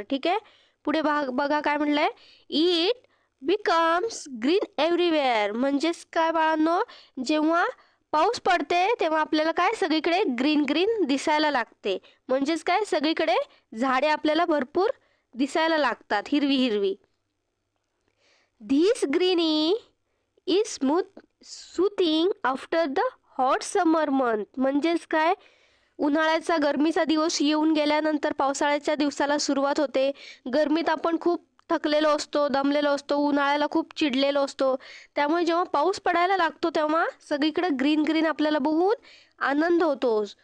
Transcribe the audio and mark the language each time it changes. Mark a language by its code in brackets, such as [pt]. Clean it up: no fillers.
[mr] ठीक आहे, पुढे बघा काय म्हटलंय. [en] It becomes green everywhere. [mr] म्हणजेच काय बाळांनो, जेव्हा पाऊस पडते तेव्हा आपल्याला काय सगळीकडे ग्रीन ग्रीन दिसायला लागते. म्हणजेच काय सगळीकडे झाडे आपल्याला भरपूर दिसायला लागतात, हिरवी हिरवी. [en] This greeny is soothing after the hot summer month. [mr] म्हणजेच काय, उन्हाळ्याचा गरमीचा दिवस येऊन गेल्यानंतर पावसाळ्याच्या दिवसाला सुरुवात होते. गरमीत आपण खूप थकलेलो असतो, दमलेलो असतो, उन्हाळ्याला खूप चिडलेलो असतो. त्यामुळे जेव्हा पाऊस पडायला लागतो तेव्हा सगळीकडे ग्रीन ग्रीन आपल्याला बघून आनंद होतो.